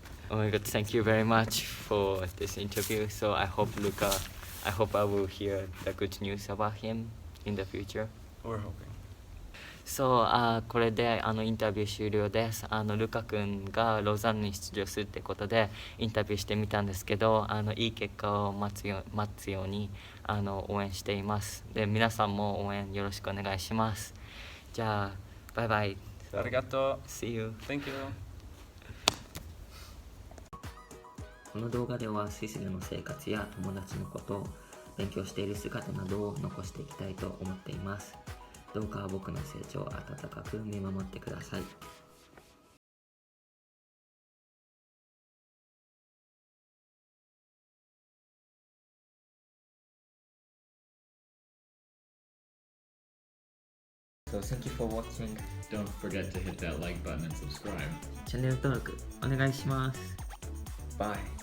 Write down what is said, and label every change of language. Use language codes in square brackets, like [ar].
[en] Oh my god, thank you very much for this interview. So I hope Luca, I hope I will hear the good news about him in the future. We're hoping. [ja] そう、これでインタビュー終了です。ルカ君がローザンヌに出場するってことでインタビューしてみたんですけど、いい結果を待つように応援しています。で、皆さんも応援よろしくお願いします。じゃあ、バイバイ。 Arigato. [en] See you. Thank you. [ja] この動画ではスイスでの生活や友達のこと、勉強している姿などを残していきたいと思っています。どうか僕の成長を温かく見守ってください。 [en] So thank you for watching. Don't forget to hit that like button and subscribe. [ja] チャンネル登録お願いします。 [en] Bye.